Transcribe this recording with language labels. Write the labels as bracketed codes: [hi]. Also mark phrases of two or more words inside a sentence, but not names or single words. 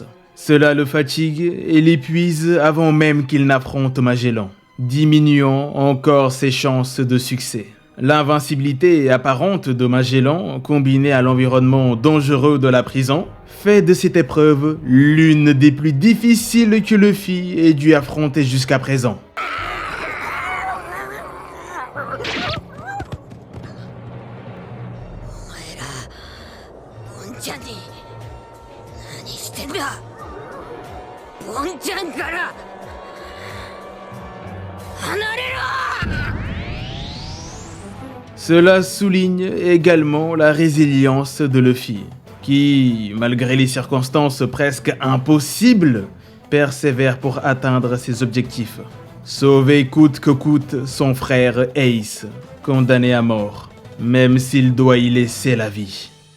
[fr] Cela le fatigue et l'épuise avant même qu'il n'affronte Magellan, diminuant encore ses chances de succès. L'invincibilité apparente de Magellan, combinée à l'environnement dangereux de la prison, fait de cette épreuve l'une des plus difficiles que Luffy ait dû affronter jusqu'à présent. [ja] ボンちゃんから離れろ。 [fr] Cela souligne également la résilience de Luffy, qui, malgré les circonstances presque impossibles, persévère pour atteindre ses objectifs. Sauver coûte que coûte son frère Ace, condamné à mort, même s'il doit y laisser la vie.